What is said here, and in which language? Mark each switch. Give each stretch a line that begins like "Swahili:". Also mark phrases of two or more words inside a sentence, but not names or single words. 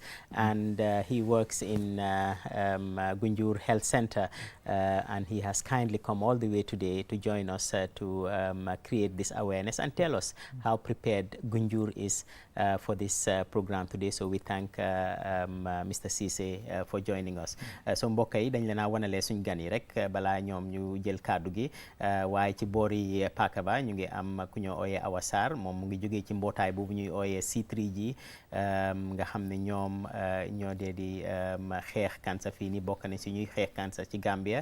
English: And he works in Gunjur Health Center, and he has kindly come all the way today to join us to create this awareness and tell us how prepared Gunjur is for this program today. So we thank Mr. Sise for joining us.
Wolof: So mbokk yi dañ leen a wanale suñ gan yi rek balaa ñoom ñu jël kàddu gi waaye ci boori Pakaba ñu ngi am ku ñoo ooyee Awa Sarr moom mu ngi jógee ci mbootaay boobu ñuy ooyee C3G nga xam ne ñoom ñoo dee di xeex cancer fii nii bokk nañ si ñuy xeex cancer ci Gambia.